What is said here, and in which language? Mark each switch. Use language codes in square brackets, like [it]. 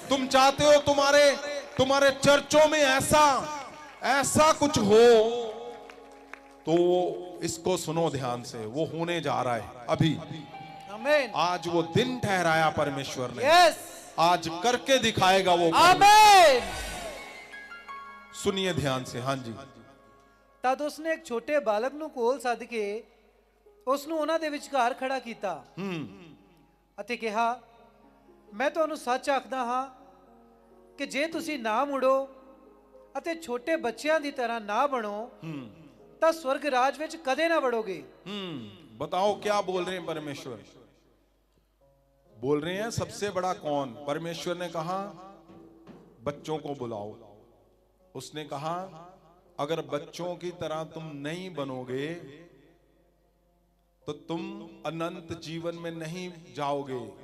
[hi] तुम चाहते हो तुम्हारे चर्चों में ऐसा कुछ हो, तो इसको सुनो ध्यान से, वो होने जा रहा है अभी। आमीन। आज वो दिन ठहराया परमेश्वर ने, यस। आज करके दिखाएगा वो। आमीन। सुनिए ध्यान से। हाँ जी। [pa] तद उसने एक छोटे बालक नू कोल सद के ਉਸ ਨੂੰ ਉਹਨਾਂ ਦੇ ਵਿਚਕਾਰ ਖੜਾ ਕੀਤਾ ਅਤੇ ਕਿਹਾ, ਮੈਂ ਤੁਹਾਨੂੰ ਸੱਚ ਆਖਦਾ ਹਾਂ ਕਿ ਜੇ ਤੁਸੀਂ ਨਾ ਮੁੜੋ ਅਤੇ ਛੋਟੇ ਬੱਚਿਆਂ ਦੀ ਤਰ੍ਹਾਂ ਨਾ ਬਣੋ ਤਾਂ स्वर्ग राज ਵਿੱਚ ਕਦੇ ਨਾ ਵੜੋਗੇ। [hi] बताओ क्या बोल रहे हैं परमेश्वर? बोल रहे हैं सबसे बड़ा कौन? परमेश्वर ने कहा बच्चों को बुलाओ। उसने कहा अगर बच्चों की तरह तुम नहीं बनोगे तो तुम अनंत जीवन में नहीं जाओगे।